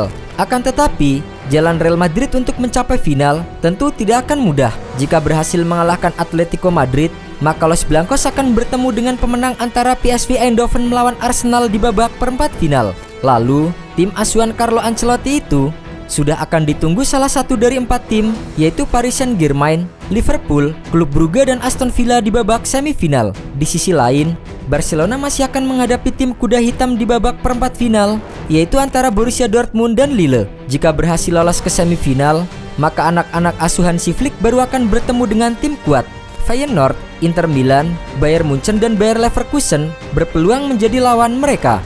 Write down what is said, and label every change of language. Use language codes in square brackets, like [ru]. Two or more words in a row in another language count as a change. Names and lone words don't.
[id] Akan tetapi, jalan Real Madrid untuk mencapai final tentu tidak akan mudah. Jika berhasil mengalahkan Atletico Madrid, maka Los Blancos akan bertemu dengan pemenang antara PSV Eindhoven melawan Arsenal di babak perempat final. Lalu, tim asuhan Carlo Ancelotti itu sudah akan ditunggu salah satu dari 4 tim, yaitu Paris Saint-Germain, Liverpool, Klub Brugge dan Aston Villa di babak semifinal. Di sisi lain, Barcelona masih akan menghadapi tim kuda hitam di babak perempat final, yaitu antara Borussia Dortmund dan Lille. Jika berhasil lolos ke semifinal, maka anak-anak asuhan si Flick baru akan bertemu dengan tim kuat. Feyenoord, Inter Milan, Bayern Munchen dan Bayer Leverkusen berpeluang menjadi lawan mereka.